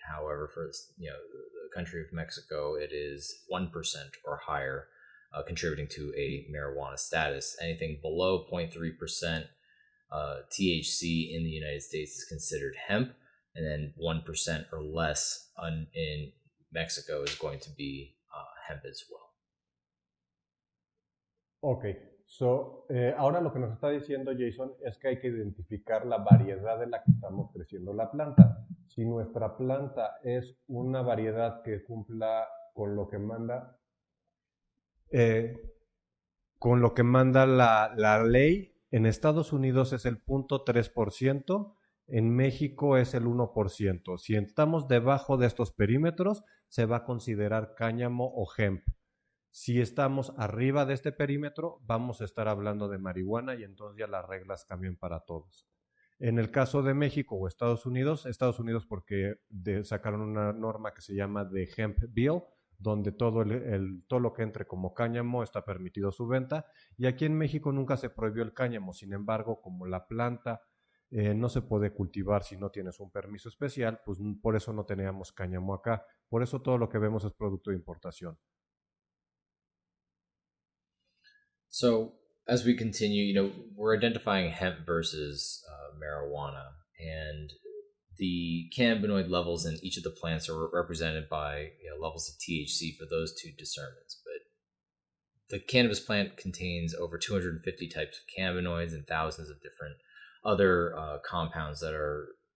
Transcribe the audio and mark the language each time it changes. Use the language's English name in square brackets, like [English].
[English] However, for the country of Mexico, it is 1% or higher, contributing to a marijuana status. Anything below 0.3% THC in the United States is considered hemp, and then 1% or less in Mexico is going to be hemp as well. [Spanish] Ok, ahora lo que nos está diciendo Jason es que hay que identificar la variedad de la que estamos creciendo la planta. Si nuestra planta es una variedad que cumpla con lo que manda, la ley, en Estados Unidos es el 0.3%, en México es el 1%. Si estamos debajo de estos perímetros, se va a considerar cáñamo o hemp. Si estamos arriba de este perímetro, vamos a estar hablando de marihuana y entonces ya las reglas cambian para todos. En el caso de México o Estados Unidos porque sacaron una norma que se llama The Hemp Bill, donde todo lo que entre como cáñamo está permitido su venta, y aquí en México nunca se prohibió el cáñamo. Sin embargo, como la planta no se puede cultivar si no tienes un permiso especial, pues por eso no teníamos cáñamo acá. Por eso todo lo que vemos es producto de importación. [English] So as we continue, we're identifying hemp versus marijuana, and the cannabinoid levels in each of the plants are represented by levels of THC for those two discernments. But the cannabis plant contains over 250 types of cannabinoids and thousands of different other compounds that are